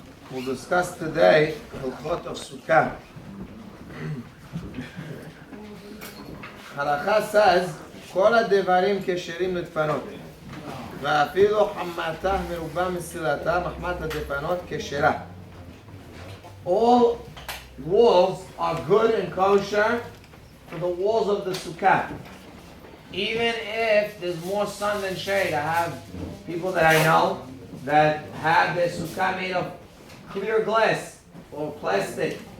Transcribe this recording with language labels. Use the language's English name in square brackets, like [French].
[English] We'll discuss today Halachot of sukkah. Halakha says, [Hebrew] כל הדברים כשרים לדפנות, ואפילו חמתה מרובה מסילתה מחמת הדפנות כשרה. [English] All walls are good and kosher for the walls of the sukkah. Even if there's more sun than shade. I have people that I know that have their sukkah made of clear glass or plastic.